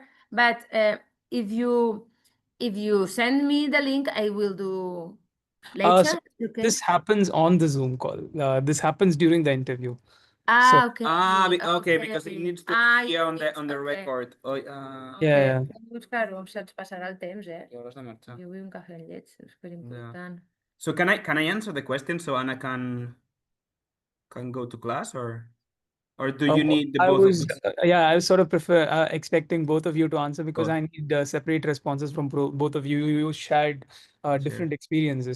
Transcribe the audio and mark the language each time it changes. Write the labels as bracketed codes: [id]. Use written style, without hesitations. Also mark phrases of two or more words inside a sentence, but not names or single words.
[en] But if you send me the link, I will do So later. Okay. this happens on the Zoom call. This happens during the interview. So Okay. Okay, because it needs to appear on the Okay. record. Oh, yeah, Okay. yeah. [ca] Buscar-ho, saps passarà el temps, eh? ja l'has de marxar. Jo vull un cafè amb llet, és superimportant. [en] So can I answer the question so Anna can go to class, or do you need the I both of was, us? yeah, I was sort of prefer expecting both of you to answer because Oh, I need separate responses from both of you. You shared sure. different experiences.